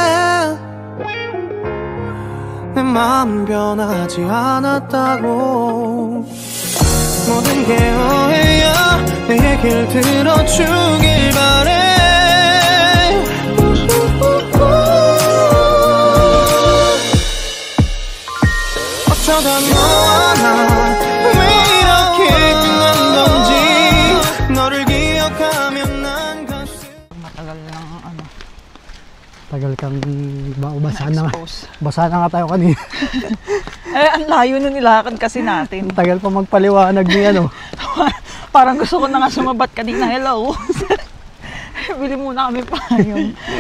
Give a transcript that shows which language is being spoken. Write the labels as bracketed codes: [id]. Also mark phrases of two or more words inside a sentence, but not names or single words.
[ko] 내 마음 변하지 않았다고 모든 게 오해야 내 얘길 들어주길 바래 어쩌다 너와 나 왜 이렇게 끝난 건지 너를 기억하면 난 가슴 [tl] Matagal lang ano. Tagal kang basa na. Expose. Basa na nga tayo kanina. Eh, ang layo na nilakad kasi natin. Tagal pa magpaliwanag ni ano. Parang gusto ko na nga sumabat kanina. Hello. Bili muna kami payong.